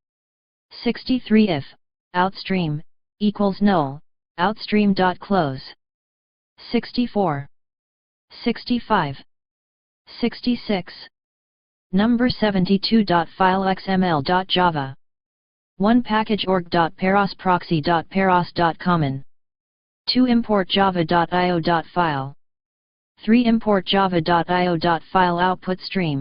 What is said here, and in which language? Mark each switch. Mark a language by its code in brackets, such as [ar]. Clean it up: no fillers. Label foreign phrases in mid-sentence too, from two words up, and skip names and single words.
[en] 63 if, outStream, equals null, outStream dot close. 64. 65. 66. Number 72.fileXML.java. 1 package org.parosproxy.paros.common. 2 import java.io.file. 3 import java.io.file output stream.